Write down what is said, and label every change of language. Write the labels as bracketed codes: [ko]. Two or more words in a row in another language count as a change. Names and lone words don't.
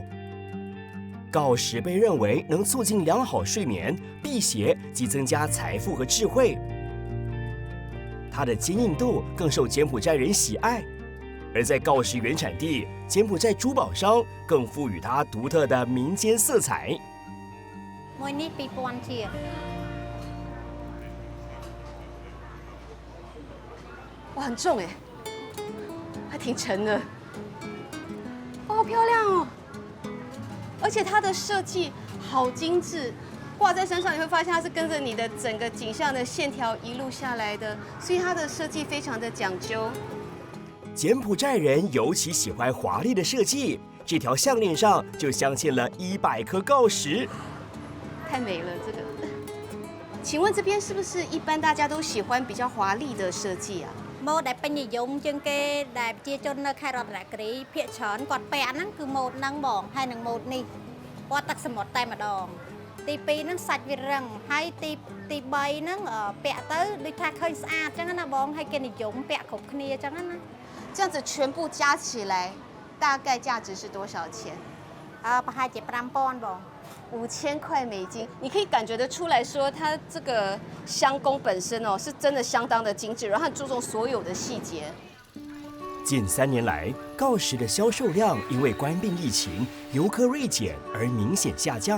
[zh] 锆石被认为能促进良好睡眠、辟邪及增加财富和智慧。它的坚硬度更受柬埔寨人喜爱，而在锆石原产地，柬埔寨珠宝商更赋予它独特的民间色彩。 [km] មួយនេះ2000ជា [zh] 哇，很重哎，还挺沉的。哇，好漂亮哦！而且它的设计好精致。挂在身上，你会发现它是跟着你的整个景象的线条一路下来的，所以它的设计非常的讲究。柬埔寨人尤其喜欢华丽的设计，这条项链上就镶嵌了100颗锆石，太美了这个。请问这边是不是一般大家都喜欢比较华丽的设计啊？ [km] ម៉ូតដែលពេញនិយមជាងគេដែលប្រជាជននៅខេត្តរតនគិរីភាគច្រើនគាត់ពាក់ហ្នឹងគឺម៉ូតហ្នឹងបងហើយនឹងម៉ូតនេះពណ៌ទឹកសមុទ្រតែម្ដង ទី2ហ្នឹងសាច់វារឹងហើយទី3ហ្នឹងពាក់ទៅដូចថាឃើញស្អាតចឹងណាបងហើយគេនិយមពាក់គ្រប់គ្នាចឹងណា [zh] 这样子全部加起来大概价值是多少钱？ [km] ប្រហែលជា5000បង [zh] 5000 块美金，你可以感觉得出来说，它这个香工本身哦，是真的相当的精致，然后很注重所有的细节。近3年来，锆石的销售量因为关闭疫情、游客锐减而明显下降。